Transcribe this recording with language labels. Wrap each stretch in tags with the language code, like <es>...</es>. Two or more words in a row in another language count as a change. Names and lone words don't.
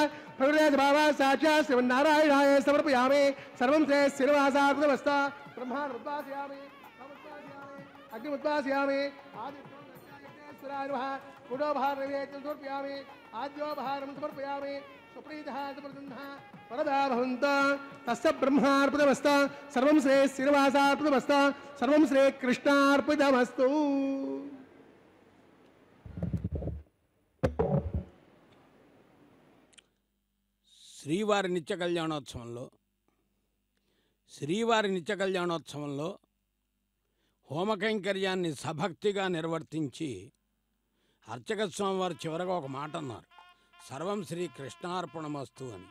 <sa>प्रकृतिभावा साक्षात् श्रीमन्नारायणाय समर्पयामि सर्वं श्री श्रीनिवासार्पणमस्तु ब्रह्माण्डमुद्वासयामि अग्निमुद्वासयामि आदित्येश्वराय नमः गुडोपहारनैवेद्यं समर्पयामि आद्योपहारं समर्पयामि सुप्रीतः सुप्रसन्नः वरदा भवन्तु तस्य ब्रह्मार्पितमस्तु सर्वं श्री श्रीनिवासार्पितमस्तु सर्वं श्रीकृष्णार्पितमस्तु</sa> <te>శ్రీవారి నిత్య కళ్యాణోత్సవంలో హోమకైంకర్యాన్ని సభక్తిగా నిర్వర్తించి అర్చక స్వామివారు చివరగా ఒక మాట అన్నారు,</te> <sa>సర్వం శ్రీ కృష్ణార్పణమస్తు</sa> <te>అని.</te>